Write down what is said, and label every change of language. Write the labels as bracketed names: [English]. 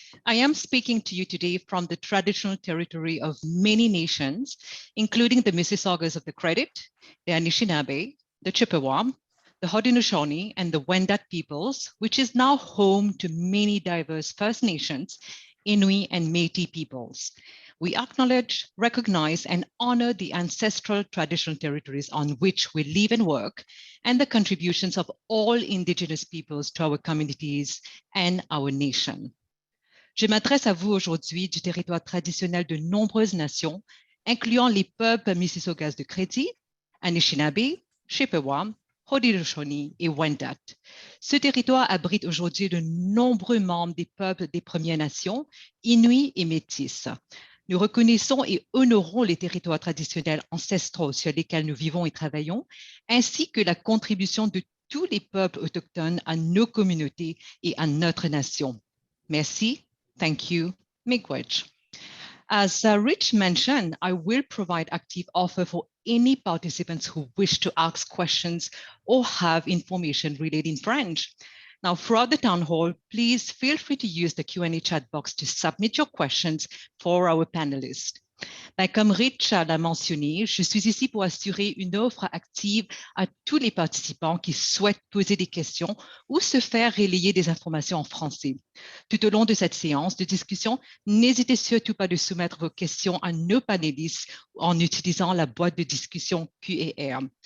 [English] I am speaking to you today from the traditional territory of many nations, including the Mississaugas of the Credit, the Anishinaabe, the Chippewa, the Haudenosaunee, and the Wendat peoples, which is now home to many diverse First Nations, Inuit, and Métis peoples. We acknowledge, recognize, and honor the ancestral traditional territories on which we live and work, and the contributions of all Indigenous peoples to our communities and our nation. [French] Je m'adresse à vous aujourd'hui du territoire traditionnel de nombreuses nations, incluant les peuples Mississaugas de Crédit, Anishinaabe, Chippewa, Haudenosaunee et Wendat. Ce territoire abrite aujourd'hui de nombreux membres des peuples des Premières Nations, Inuits et Métis. Nous reconnaissons et honorons les territoires traditionnels ancestraux sur lesquels nous vivons et travaillons, ainsi que la contribution de tous les peuples autochtones à nos communautés et à notre nation. Merci, [English] thank you, [French] miigwech. [English] As Rich mentioned, I will provide active offer for any participants who wish to ask questions or have information relayed in French. Now, throughout the town hall, please feel free to use the Q&A chat box to submit your questions for our panelists. [French] Comme Rich l'a mentionné, je suis ici pour assurer une offre active à tous les participants qui souhaitent poser des questions ou se faire relayer des informations en français. Tout au long de cette séance de discussion, n'hésitez surtout pas de soumettre vos questions à nos panélistes en utilisant la boîte de discussion Q&A.